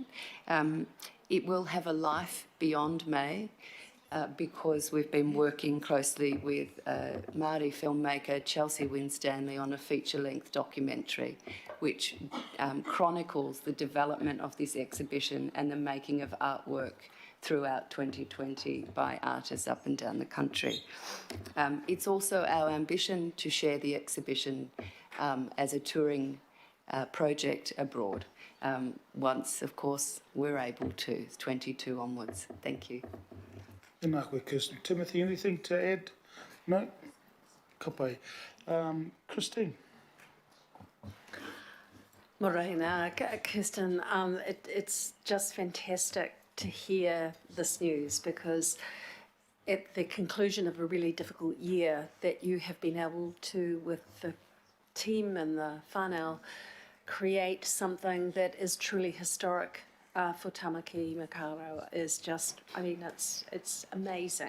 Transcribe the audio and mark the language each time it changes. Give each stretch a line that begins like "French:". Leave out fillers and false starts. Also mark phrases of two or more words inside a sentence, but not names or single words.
English: It will have a life beyond May because we've been working closely with Māori filmmaker Chelsea Winstanley on a feature-length documentary which chronicles the development of this exhibition and the making of artwork throughout 2020 by artists up and down the country. It's also our ambition to share the exhibition as a touring project abroad, once, of course, we're able to, 22 onwards. Thank you.
Māori: Tēnā koe, Kirsten.
English: Timothy, anything to add? No?
Māori: Ka pai.
English: Christine. Morena, Kirsten, it's just fantastic to hear this news because at the conclusion of a really difficult year that you have been able to, with the team and the whānau, create something that is truly historic for Tamaki Makaurau is just, I mean, it's amazing.